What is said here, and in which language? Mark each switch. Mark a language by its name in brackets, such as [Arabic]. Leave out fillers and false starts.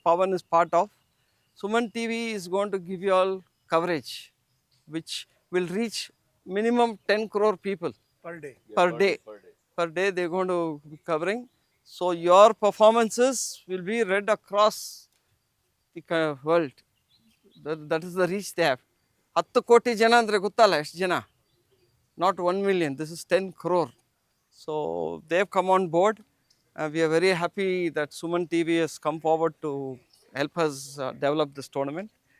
[English] Pawan is part of, Suman TV is going to give you all coverage, which will reach minimum 10 crore people Per day. per day. Per day they are going to be covering. So your performances will be read across the world. That is the reach they have. [Kannada] 10 ಕೋಟಿ ಜನ ಅಂದರೆ ಗೊತ್ತಲ್ಲ ಎಷ್ಟು ಜನ, [English] not 1 million, this is 10 crore. So they have come on board. We are very happy that Suman TV has come forward to help us develop this tournament.